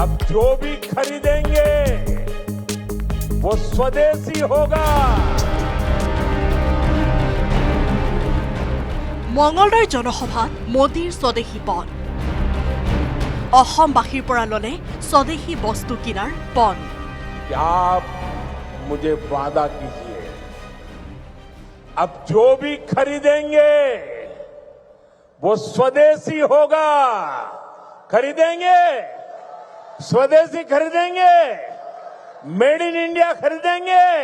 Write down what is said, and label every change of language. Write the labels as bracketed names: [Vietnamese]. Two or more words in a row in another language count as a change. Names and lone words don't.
[Hindi] जो भी खरीदेंगे वो स्वदेशी होगा। [Assamese] মঙলদৈৰ জনসভাত মোদীৰ স্বদেশী পণ অসমবাসীৰ পৰা ললে স্বদেশী বস্তু কিনাৰ পণ [Hindi] आप मुझे वादा कीजिए, अब जो भी खरीदेंगे वो स्वदेशी होगा। खरीदेंगे, स्वदेशी खरीदेंगे, [English] made in India [Hindi] खरीदेंगे।